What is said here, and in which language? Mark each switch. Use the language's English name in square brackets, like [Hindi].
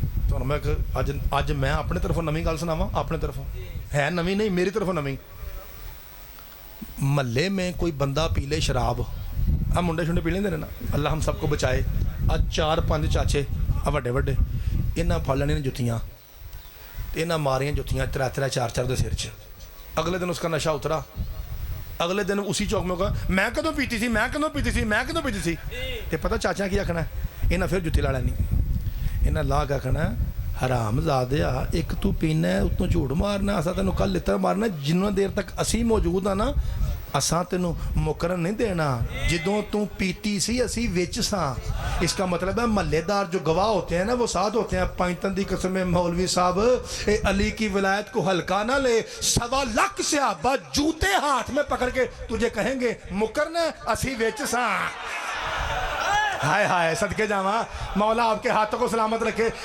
[Punjabi] تو میں اج میں اپنے طرفوں نویں گل سناواں اپنے طرفوں ہے نویں نہیں میری طرفوں نویں. [Urdu] محلے میں کوئی بندہ پی لے شراب [Punjabi] ہم منڈے شنڈے پی لیندے نا [Urdu] اللہ ہم سب کو بچائے. [Punjabi] اج 4-5 چاچے وڈے وڈے انہاں پھڑ لینے جتیاں انہاں ماریاں جتیاں 3-3 4-4 دے سر چ. [Urdu] اگلے دن اس کا نشہ اترا [Punjabi] اگلے دن اسی چوک میں ہوگا میں کدوں پیتی سی تے پتہ چاچا کی آکھنا ہے انہاں پھر جتی لا لینی. انہاں لا کے آکھنا حرام زادیا ایک تو پینا ہے اتوں جھوٹ مارنا اساں تینوں کل لتر مارنا جنوں دیر تک اسی موجود ہاں نا اساں تینوں مکرن نہیں دینا جدوں تو پیتی سی اسی وچ ساں. [Urdu] اس کا مطلب ہے محلے دار جو گواہ ہوتے ہیں نا وہ ساتھ ہوتے ہیں. [Punjabi] پائنتن دی قسم مولوی صاحب اے علی کی ولایت کو ہلکا نہ لے. [Urdu] 1.25 لاکھ صحابہ جوتے ہاتھ میں پکڑ کے تجھے کہیں گے [Punjabi] مکرنا اسی وچ ساں. ہائے ہائے صدقے جاواں [Urdu] مولا آپ کے ہاتھوں کو سلامت رکھے.